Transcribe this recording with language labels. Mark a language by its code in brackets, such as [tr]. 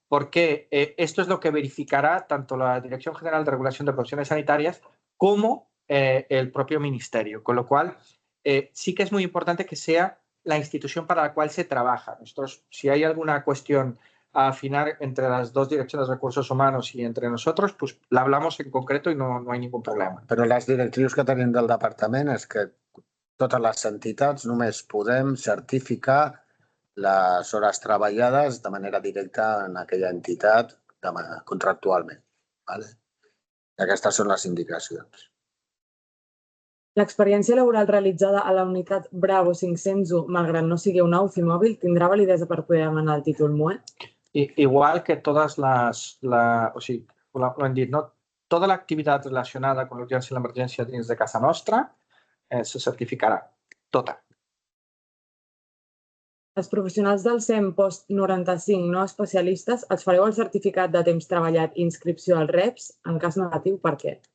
[es] Porque esto es lo que verificará tanto la Dirección General de Regulación de Profesiones Sanitarias como el propio Ministerio. Con lo cual, sí que es muy importante que sea la institución para la cual se trabaja. Nosotros, si hay alguna cuestión a afinar entre las dos direcciones de recursos humanos y entre nosotros, pues la hablamos en concreto y no hay ningún problema. [ca] Però les directrius que tenim del departament és que totes les entitats només podem certificar les hores treballades de manera directa en aquella entitat contractualment. Aquestes són les indicacions. L'experiència laboral realitzada a la unitat Bravo 501, malgrat no sigui una UCI mòbil, tindrà validesa per poder demanar el títol MUE? [es] Igual que todas [ca] o sigui, lo hem dit, ¿no? [es] Toda la actividad relacionada con la [ca] urgència i l'emergència dins de casa nostra se certificarà, tota. Els professionals del SEM post-95 no especialistes els fareu el certificat de temps treballat i inscripció als REPS? En cas negatiu, per què?